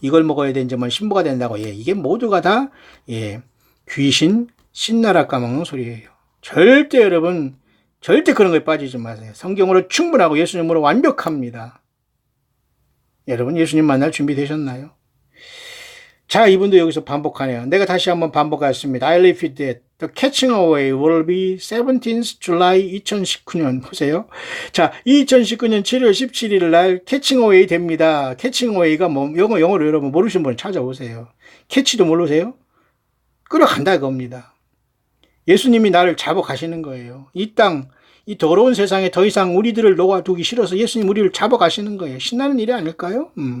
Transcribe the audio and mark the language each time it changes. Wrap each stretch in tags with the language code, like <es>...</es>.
<ko>이걸 먹어야 되지만 신부가 된다고. 이게 모두가 다 귀신 신나라 까먹는 소리예요. 절대 여러분 절대 그런 거에 빠지지 마세요. 성경으로 충분하고 예수님으로 완벽합니다. 여러분 예수님 만날 준비 되셨나요? 자, 이분도 여기서 반복하네요. 내가 다시 한번 반복하겠습니다.</ko> <en>I repeat that. The catching away will be 17th July 2019년.</en> <ko>보세요. 자, 2019년 7월 17일 날 catching away 됩니다. catching away가 뭐, 영어로 여러분 모르시는 분 찾아보세요. 캐치도 모르세요? 끌어간다 그겁니다. 예수님이 나를 잡아 가시는 거예요. 이 땅, 이 더러운 세상에 더 이상 우리들을 놓아두기 싫어서 예수님 우리를 잡아 가시는 거예요. 신나는 일이 아닐까요?</ko>